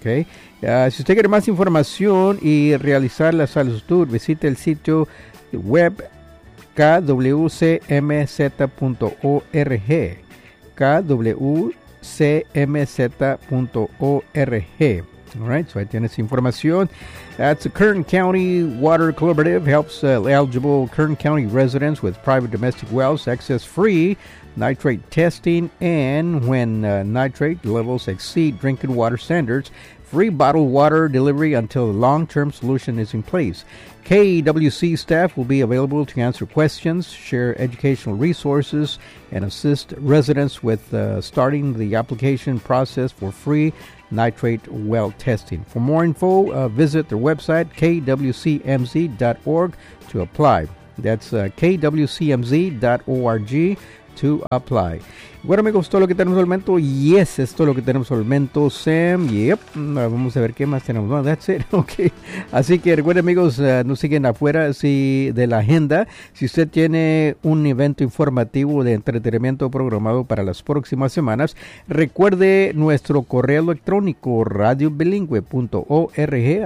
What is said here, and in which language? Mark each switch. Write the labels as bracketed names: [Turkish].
[Spanish] Ok, si usted quiere más información y realizar la solicitud, visite el sitio web kwcmz.org, kwcmz.org. [English] All right, so [Spanish] ahí tienes información. [English] That's the Kern County Water Collaborative, helps eligible Kern County residents with private domestic wells access free nitrate testing, and when nitrate levels exceed drinking water standards, free bottled water delivery until a long-term solution is in place. KWC staff will be available to answer questions, share educational resources, and assist residents with starting the application process for free nitrate well testing. For more info, visit their website, kwcmz.org, to apply. That's kwcmz.org to apply. [Spanish] Bueno, amigos, esto es lo que tenemos al momento. Yes, esto es lo que tenemos al momento, Sam. Yep, vamos a ver qué más tenemos. [English] Well, that's it. [Spanish] Ok. Así que recuerden, amigos, no siguen afuera si de la agenda. Si usted tiene un evento informativo de entretenimiento programado para las próximas semanas, recuerde nuestro correo electrónico radiobilingüe.org.